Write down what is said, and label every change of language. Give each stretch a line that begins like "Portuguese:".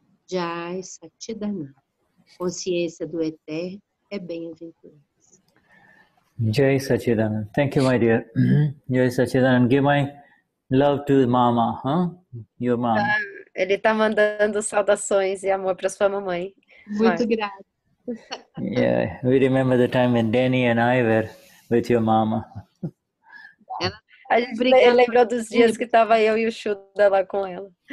Portuguese: Jai Satchidananda. Consciência do Eterno é bem-aventurança.
English: Jai Sachidanand. Thank you, my dear. Jai Sachidanand. Give my love to Mama, huh? Your mom.
Portuguese: Ele está mandando saudações e amor para sua mamãe. Muito grata.
English: Yeah, we remember the time when Danny and I were with your mama.
Portuguese: A gente lembrou dos dias que estava eu e o Shuddha lá com ela.